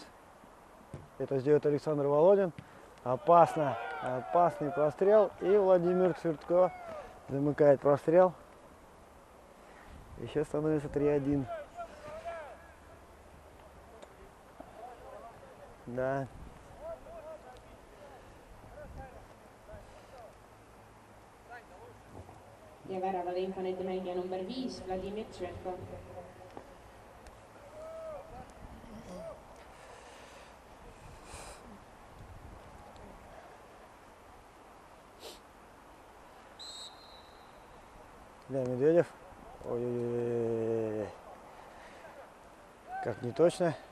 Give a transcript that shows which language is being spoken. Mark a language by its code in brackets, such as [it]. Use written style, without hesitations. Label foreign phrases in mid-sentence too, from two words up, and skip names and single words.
[ru] Это сделает Александр Володин. Опасно. Опасный прострел. И Владимир Цвертко замыкает прострел. Еще становится 3-1. Да. [et] Ja väravale Infoneti mängija number 5 Vladimir Tsvetko. [ru] Илья Медведев. Ой-ой-ой. Как не точно.